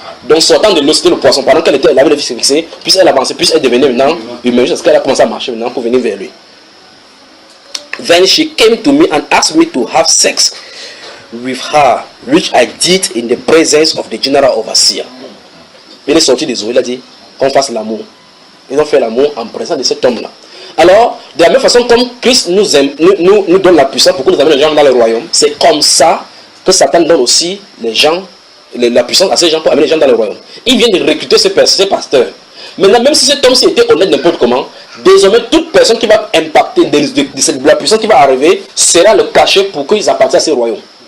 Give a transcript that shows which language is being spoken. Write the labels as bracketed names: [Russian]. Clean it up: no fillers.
[French] Donc sortant de l'eau, c'était le poisson. Pendant qu'elle avait les yeux fixés, puis elle avançait, puis elle devenait maintenant humaine, jusqu'à ce qu'elle a commencé à marcher maintenant pour venir vers lui. [English] Then she came to me and asked me to have sex with her, which I did in the presence of the general overseer. [French] Il est sorti des eaux, il a dit qu'on fasse l'amour. Ils ont fait l'amour en présence de cet homme-là. Alors, de la même façon comme Christ nous donne la puissance pour que nous amène les gens dans le royaume, c'est comme ça que Satan donne aussi la puissance à ces gens pour amener les gens dans le royaume. Il vient de recruter ces pasteurs. Maintenant, même si cet homme-ci était honnête n'importe comment, désormais toute personne qui va impacter de la puissance qui va arriver sera le cachet pour qu'ils appartiennent à ces royaumes.